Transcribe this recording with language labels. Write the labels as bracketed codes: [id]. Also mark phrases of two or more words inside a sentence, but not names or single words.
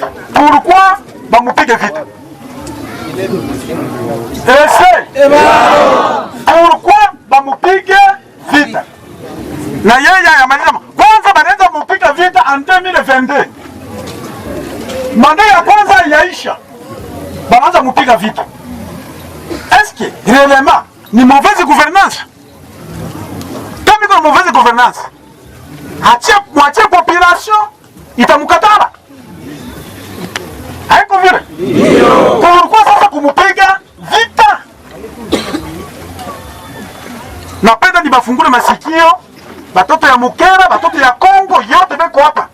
[sw] Pourquoi bamupige vita? Pourquoi bamupige vita. Na yeye ayamaliza. Kwanza banaanza mupiga vita en 2022. Manda ya kwanza yaisha. Banaanza mupiga vita. [fr] Est-ce que réellement ni mauvaise gouvernance? [sw] Kama iko [fr] mauvaise gouvernance, [sw] mwachie population itamukatala. Haiko vile? Ndio. Kwa sasa kumupiga vita. Napenda nibafungule masikio batoto ya Mukera, batoto ya Kongo yote beko hapa.